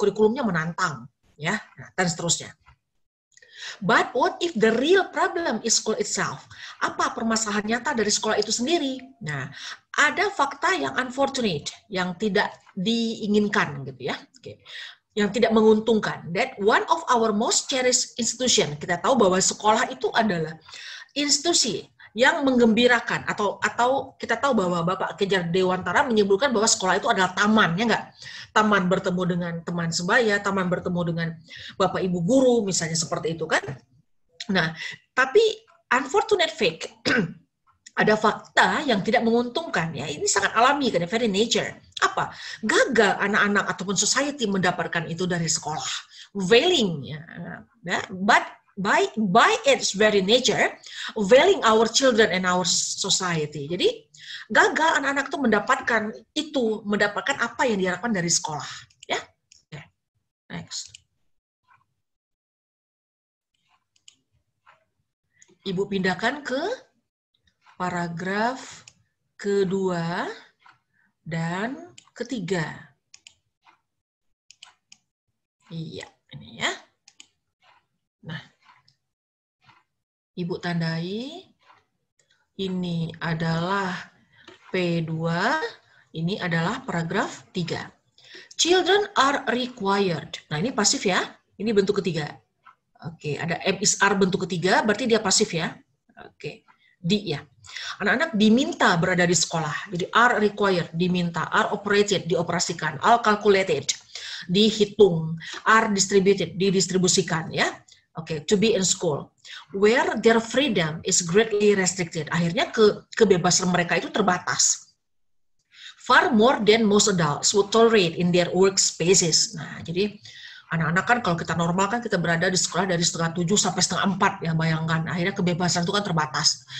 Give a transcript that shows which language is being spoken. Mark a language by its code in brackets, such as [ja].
[id] Kurikulumnya menantang ya, nah, dan seterusnya. [en] But what if the real problem is school itself? [id] Apa permasalahan nyata dari sekolah itu sendiri? Nah, ada fakta yang unfortunate, yang tidak diinginkan gitu ya. Oke. Yang tidak menguntungkan. [en] That one of our most cherished institution. [id] Kita tahu bahwa sekolah itu adalah institusi yang menggembirakan, atau kita tahu bahwa Bapak Kejar Dewantara menyebutkan bahwa sekolah itu adalah taman, ya nggak? Taman bertemu dengan teman sebaya, taman bertemu dengan Bapak Ibu guru, misalnya seperti itu kan. Nah, tapi [en] unfortunate fact, [id] ada fakta yang tidak menguntungkan, ya. Ini sangat alami kan, [en] very nature. [id] Apa? Gagal anak-anak ataupun society mendapatkan itu dari sekolah. [en] Failing, ya. But by its very nature, failing our children and our society. [id] Jadi gagal anak-anak itu mendapatkan apa yang diharapkan dari sekolah. Ya, okay. Next. Ibu pindahkan ke paragraf kedua dan ketiga. Iya, ini ya. Nah, Ibu tandai, ini adalah P2, ini adalah paragraf 3. [en] Children are required. [id] Nah, ini pasif ya, ini bentuk ketiga. Oke, ada M is are bentuk ketiga, berarti dia pasif ya. Oke, D ya. Anak-anak diminta berada di sekolah. Jadi [en] are required, [id] diminta. [en] Are operated, [id] dioperasikan. [en] Are calculated, [id] dihitung. [en] Are distributed, [id] didistribusikan ya. Oke, [en] to be in school. Where their freedom is greatly restricted. [id] Akhirnya kebebasan mereka itu terbatas. [en] Far more than most adults would tolerate in their workspaces. [id] Nah, jadi anak-anak kan kalau kita normal kan kita berada di sekolah dari 3:30 sampai 3:30 ya, bayangkan. Akhirnya kebebasan itu kan terbatas.